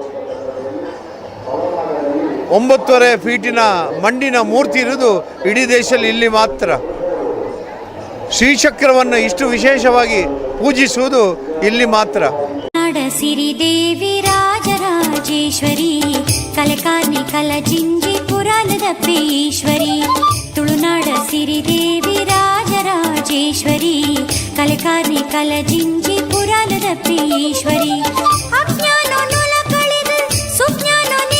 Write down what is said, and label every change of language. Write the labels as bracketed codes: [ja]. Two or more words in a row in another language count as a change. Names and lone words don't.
[kn] 9.5 ಫೀಟಿನ ಮಂಡಿನ ಮೂರ್ತಿ ಇರುವುದು ಇಡೀ ದೇಶದಲ್ಲಿ ಇಲ್ಲಿ ಮಾತ್ರ. ಶ್ರೀಚಕ್ರವನ್ನು ಇಷ್ಟು ವಿಶೇಷವಾಗಿ ಪೂಜಿಸುವುದು ಇಲ್ಲಿ ಮಾತ್ರ. [tcy] ಸಿರಿದೇವಿ ರಾಜರಾಜೇಶ್ವರಿ ಕಲೆಕಾರ್ನಿ ಕಲಜಿಂಜಿ ಪುರಾಣದ ಪೇಶ್ವರಿ ತುಳುನಾಡ ಸಿರಿದೇವಿ ರಾಜರಾಜೇಶ್ವರಿ ಕಲೆಕಾರ್ನಿ ಕಲಜಿಂಜಿ ಪುರಾಣದ ಪೇಶ್ವರಿ ಅಜ್ಞಾನ ನೊಲ ಕಳೆದು ಸುಜ್ಞಾನ ನೀ